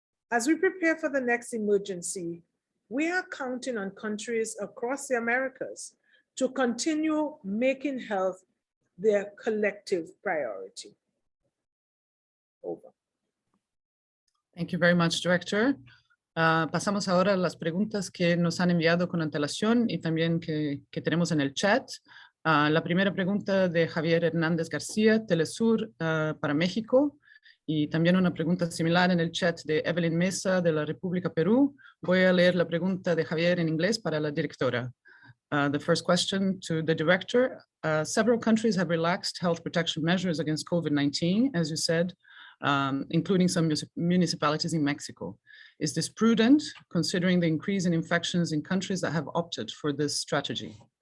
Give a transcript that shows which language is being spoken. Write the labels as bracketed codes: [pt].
[en] As we prepare for the next emergency, we are counting on countries across the Americas to continue making health their collective priority. Over. Thank you very much, Director. [es] Pasamos ahora a las preguntas que nos han enviado con antelación y también que tenemos en el chat. La primera pregunta de Javier Hernández García, Telesur para México, y también una pregunta similar en el chat de Evelyn Mesa de la República Perú. Voy a leer la pregunta de Javier en inglés para la directora. [en] The first question to the director. Several countries have relaxed health protection measures against COVID-19, as you said, including some municipalities in Mexico. Is this prudent, considering the increase in infections in countries that have opted for this strategy?